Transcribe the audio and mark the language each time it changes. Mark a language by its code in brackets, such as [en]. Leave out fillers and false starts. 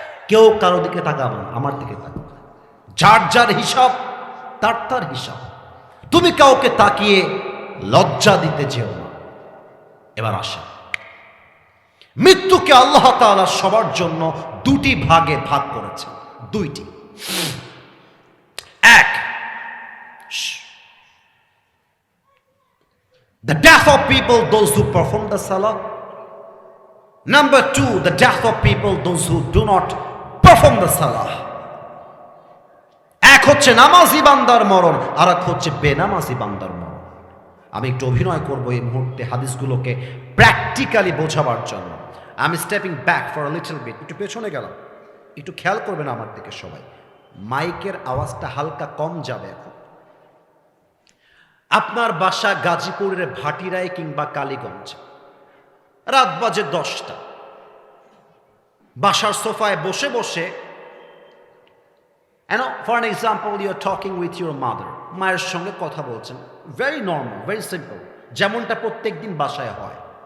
[bn] কেউ কারো দিকে তাকাবে না, আমার দিকে তাকাবে। যার যার হিসাব, তার তার হিসাব। তুমি কাউকে তাকিয়ে লজ্জা দিতে যেও না। এবার আসা, মৃত্যুকে আল্লাহ তাআলা সবার জন্য দুটি ভাগে ভাগ করেছেন, দুইটি। এক, [en] the death of people, those who perform the salah. Number two, the death of people, those who do not perform the salah. [bn] এক হচ্ছে নামাজি বান্দার মরণ, আর এক হচ্ছে বেনামাজি বান্দার মরণ। আমি একটু অভিনয় করব এই মুহূর্তে হাদিসগুলোকে প্র্যাকটিক্যালি বোঝাবার জন্য। আমি [en] stepping back for a little bit, [bn] একটু পেছনে গেলাম, একটু খেয়াল করবেন আমার দিকে সবাই। মাইকের আওয়াজটা হালকা কম যাবে এখন। আপনার বাসা গাজীপুরের ভাটিরায় কিংবা কালীগঞ্জ, রাত বাজে 10টা, বাসার সোফায় বসে বসে, [en] for an example, you are talking with your mother, [bn] মায়ের সঙ্গে কথা বলছেন, [en] very normal, very simple, [bn] যেমনটা প্রত্যেক দিন বাসায় হয়।